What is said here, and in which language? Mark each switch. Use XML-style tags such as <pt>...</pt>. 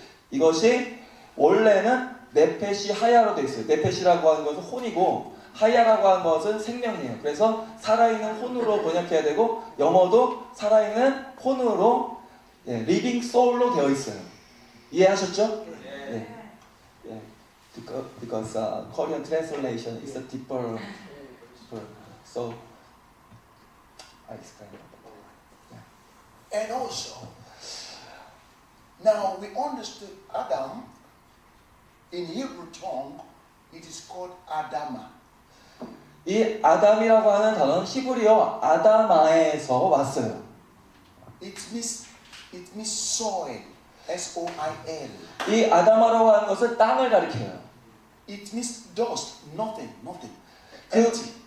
<ko>이것이 원래는 네페시 하야로 되어 있어요. 네페시라고 하는 것은 혼이고 하야라고 하는 것은 생명이에요. 그래서 살아있는 혼으로 번역해야 되고 영어도 살아있는 혼으로 리빙 소울로 되어 있어요. 이해하셨죠? 네.</ko> <en>Because Korean translation is a deeper. So I explain it. And also, now we understood Adam. In Hebrew tongue, it is called Adama.</en> <ko>이 아담이라고 하는 단어는 히브리어 아다마에서 왔어요.</ko> <en>It means soil, S-O-I-L.</en> <ko>이 아다마라고 하는 것은 땅을 가리켜요.</ko> <en>It means dust, nothing. Empty.</en>